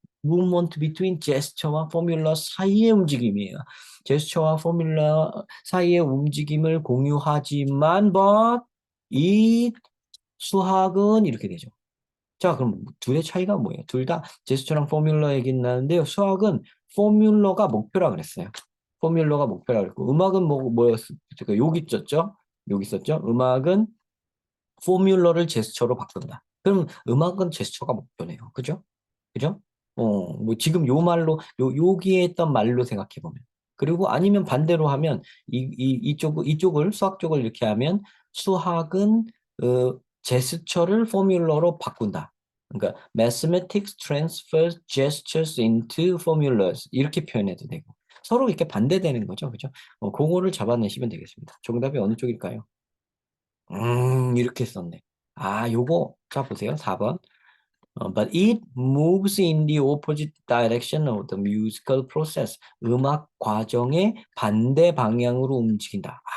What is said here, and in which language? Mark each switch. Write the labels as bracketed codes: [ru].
[en] movement between gesture와 formula [ko] 사이의 움직임이에요. 제스처와 포뮬러 사이의 움직임을 공유하지만 but 이 수학은 이렇게 되죠. 자, 그럼 둘의 차이가 뭐예요? 둘 다 제스처랑 포뮬러 얘기는 나는데요. 수학은 포뮬러가 목표라 그랬어요. 포뮬러가 목표라 그랬고 음악은 뭐였을까? 여기 있었죠? 여기 있었죠? 음악은 포뮬러를 제스처로 바꾼다. 그럼 음악은 제스처가 목표네요. 그죠? 그죠? 뭐 지금 요 말로 여기에 했던 말로 생각해 보면. 그리고 아니면 반대로 하면 이쪽을 수학 쪽을 이렇게 하면 수학은 제스처를 포뮬러로 바꾼다. 그러니까 [en] mathematics transfers gestures into formulas [ko] 이렇게 표현해도 되고 서로 이렇게 반대되는 거죠, 그죠? 그거를 잡아내시면 되겠습니다. 정답이 어느 쪽일까요? 이렇게 썼네. 아, 요거 자 보세요. 4번. [en] But it moves in the opposite direction of the musical process. [ko] 음악 과정의 반대 방향으로 움직인다.